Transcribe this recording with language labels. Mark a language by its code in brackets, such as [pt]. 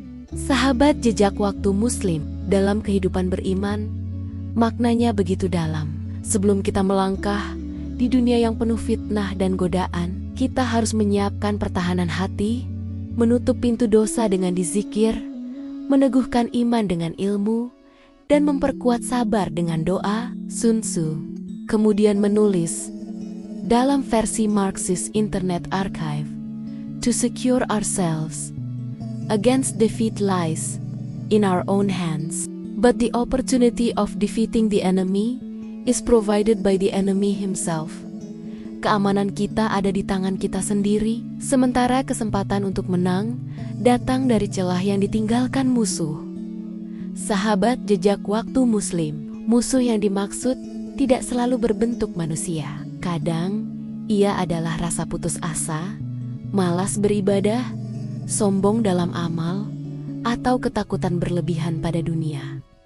[id] Sahabat jejak waktu Muslim, dalam kehidupan beriman, maknanya begitu dalam. Sebelum kita melangkah di dunia yang penuh fitnah dan godaan, kita harus menyiapkan pertahanan hati, menutup pintu dosa dengan dizikir, meneguhkan iman dengan ilmu, dan memperkuat sabar dengan doa. [en] Sun Tzu [id] kemudian menulis dalam versi [en] Marxist Internet Archive, "To secure ourselves against defeat lies in our own hands, but the opportunity of defeating the enemy is provided by the enemy himself." [id] Keamanan kita ada di tangan kita sendiri, sementara kesempatan untuk menang datang dari celah yang ditinggalkan musuh. Sahabat jejak waktu Muslim, musuh yang dimaksud tidak selalu berbentuk manusia. Kadang, ia adalah rasa putus asa, malas beribadah, sombong dalam amal, atau ketakutan berlebihan pada dunia.